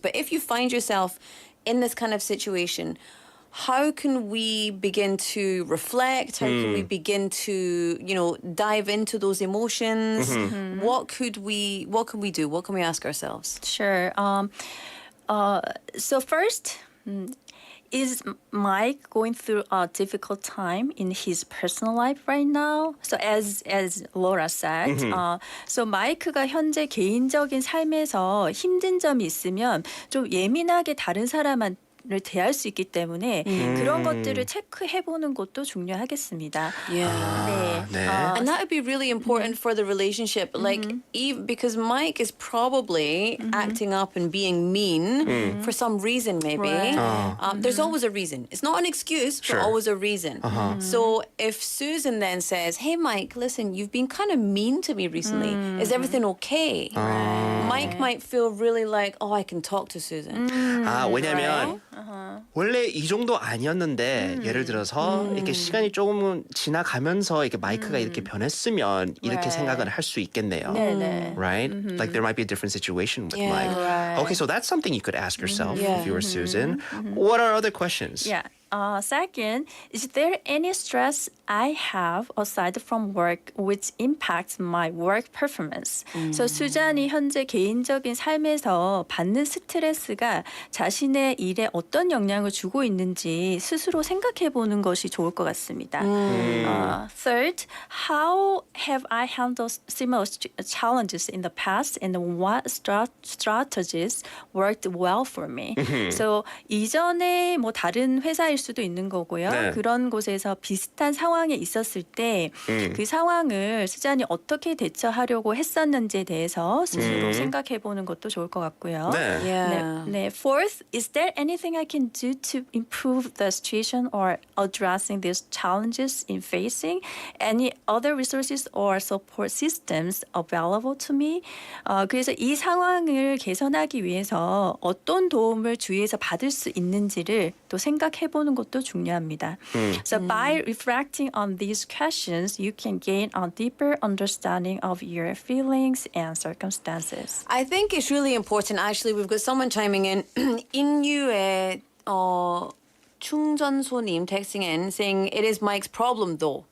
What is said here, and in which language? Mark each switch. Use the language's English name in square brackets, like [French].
[English] But if you find yourself in this kind of situation, how can we begin to reflect? How can we begin to, dive into those emotions? What can we do? What can we ask ourselves? Sure. So first, is Mike going through a difficult time in his personal life right now? So as Laura said, [Korean] so 마이크가 현재 개인적인 삶에서 힘든 점이 있으면 좀 예민하게 다른 사람한테 를 대할 수 있기 때문에 그런 것들을 체크해 보는 것도 중요하겠습니다. [English] Yeah. And that would be really important for the relationship. Like, because Mike is probably acting up and being mean for some reason, maybe. Right. There's always a reason. It's not an excuse, Sure. but always a reason. So if Susan then says, hey, Mike, listen, you've been kind of mean to me recently. Is everything okay? Mike might feel really like, oh, I can talk to Susan. [Korean] 왜냐면 원래 이 정도 아니었는데 예를 들어서 이렇게 시간이 조금 지나가면서 이렇게 마이크가 이렇게 변했으면 이렇게 생각을 할 수 있겠네요. [English] Right? Like there might be a different situation with Mike. Right. Okay, so that's something you could ask yourself if you were Susan. What are other questions? Yeah. Second, is there any stress I have aside from work which impacts my work performance? [Korean] So 수잔이 현재 개인적인 삶에서 받는 스트레스가 자신의 일에 어떤 영향을 주고 있는지 스스로 생각해 보는 것이 좋을 것 같습니다. [English] Third, how have I handled similar challenges in the past and what strategies worked well for me? [Korean] So 이전에 뭐 다른 회사일 수도 있는 거고요. 네. 그런 곳에서 비슷한 상황에 있었을 때 그 상황을 수잔이 어떻게 대처하려고 했었는지에 대해서 스스로 생각해 보는 것도 좋을 것 같고요. 네. [English] Yeah. [Korean] 네. [English] Fourth, is there anything I can do to improve the situation or addressing these challenges in facing? Any other resources or support systems available to me? [Korean] 그래서 이 상황을 개선하기 위해서 어떤 도움을 주위에서 받을 수 있는지를 또 생각해 보는 해보는 것도 중요합니다. [English] So by reflecting on these questions, you can gain a deeper understanding of your feelings and circumstances. I think it's really important. Actually, we've got someone chiming in. 인유의 충전소님 texting in saying it is Mike's problem though.